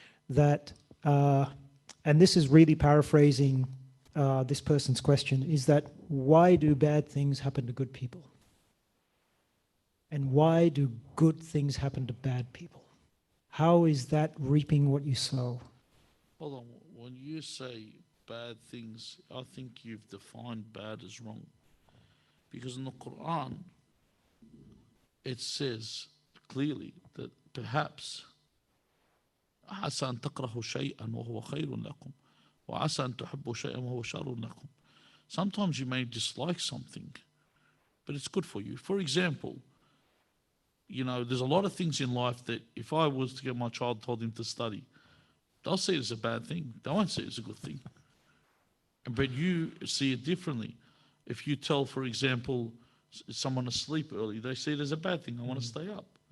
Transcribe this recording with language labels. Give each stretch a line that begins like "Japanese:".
English: That, and this is really paraphrasing this person's question, is that why do bad things happen to good people? And why do good things happen to bad people? How is that reaping what you sow? Hold on. When you say bad things, I think you've defined bad as wrong. Because in the Quran, it says clearly that perhaps
Arabic: عسى أن تكرهوا شيئا وهو خير لكم وعسى أن تحبوا شيئا وهو شر لكم.
English: Sometimes you may dislike something, but it's good for you. For example, there's a lot of things in life that if I was to get my child, told him to study, they'll see it as a bad thing. They won't see it as a good thing. But you see it differently. If you tell, for example, someone to sleep early, they see it as a bad thing. I want to stay up.